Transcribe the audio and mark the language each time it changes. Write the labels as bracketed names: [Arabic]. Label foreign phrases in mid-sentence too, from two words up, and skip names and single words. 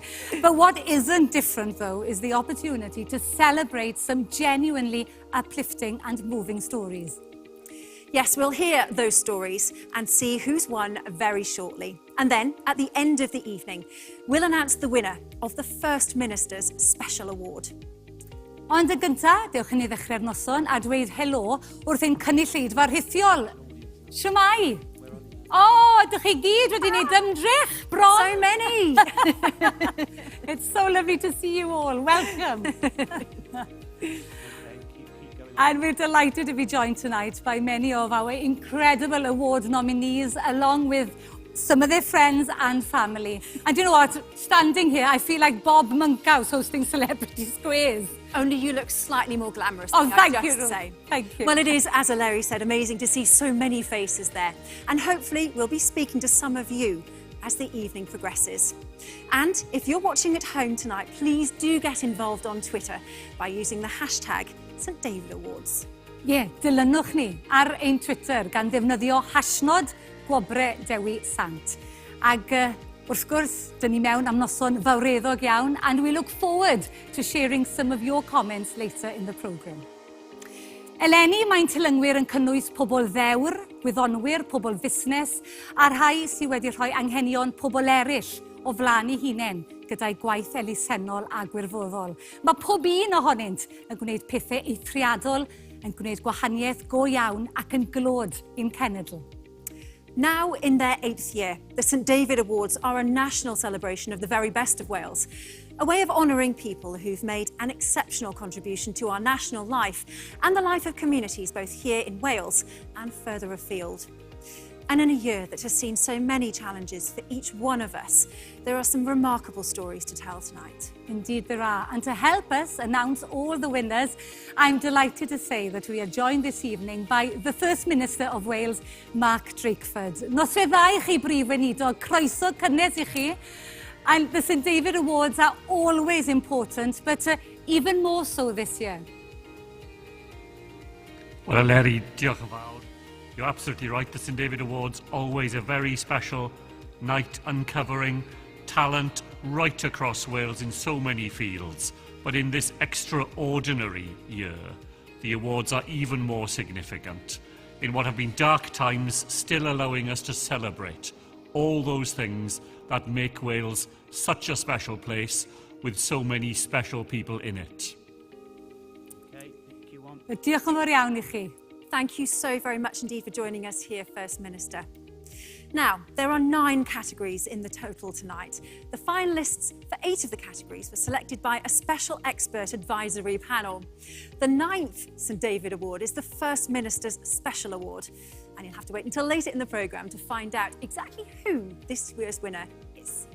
[English] But what isn't different, though, is the opportunity to celebrate some genuinely uplifting and moving stories. Yes, we'll hear those stories and see who's won very shortly. And then, at the end of the evening, we'll announce the winner of the First Minister's Special Award. [Welsh] Ond y gyntaf, dewch i ni ddechrau'r noson a dweud helo wrth ein cynulleidfa rhithiol. Shwmai? Dych chi gyd wedi gwneud ymdrech, bron! [English] So many! It's so lovely to see you all. Welcome. And we're delighted to be joined tonight by many of our incredible award nominees, along with some of their friends and family. And you know what? Standing here, I feel like Bob Monkhouse hosting Celebrity Squares. Only you look slightly more glamorous. Thank you. Say. Thank you. Well, it is, as Larry said, amazing to see so many faces there. And hopefully we'll be speaking to some of you as the evening progresses. And if you're watching at home tonight, please do get involved on Twitter by using the hashtag St David Awards. [Welsh] Dilynwch ni ar ein Twitter gan ddefnyddio hashnod Gwobre Dewi Sant. Ag wrth gwrs, dyn ni mewn am noson fawreddog iawn, [English] and we look forward to sharing some of your comments later in the programme. [Welsh] Eleni, mae'n tylyngwyr yn cynnwys pobl ddewr, gwyddonwyr, pobl fusnes, a rhai sydd wedi rhoi anghenion pobl eraill o flaen eu hunain gyda'i gwaith elusennol a gwirfoddol. Mae pob un ohonynt yn gwneud pethau eithriadol, yn gwneud gwahaniaeth go iawn ac yn glod i'n cenedl. [English] Now in their 8th year, the St David Awards are a national celebration of the very best of Wales, a way of honouring people who've made an exceptional contribution to our national life and the life of communities both here in Wales and further afield. And in a year that has seen so many challenges for each one of us, there are some remarkable stories to tell tonight. Indeed there are. And to help us announce all the winners, I'm delighted to say that we are joined this evening by the First Minister of Wales, Mark Drakeford. [Welsh] Noswaith dda I chi Brif Weinidog, croeso cynnes I chi. [English] And the St David Awards are always important, but even more so this year. Well, Larry, [Welsh] diolch yn fawr. [English] You're absolutely right. The St David Awards, always a very special night uncovering talent right across Wales in so many fields. But in this extraordinary year, the awards are even more significant. In what have been dark times, still allowing us to celebrate all those things that make Wales such a special place with so many special people in it. [Welsh] Okay, diolch yn fawr iawn I chi. [English] Thank you so very much indeed for joining us here, First Minister. Now, there are 9 categories in the total tonight. The finalists for 8 of the categories were selected by a special expert advisory panel. The 9th St David Award is the First Minister's Special Award, and you'll have to wait until later in the programme to find out exactly who this year's winner is.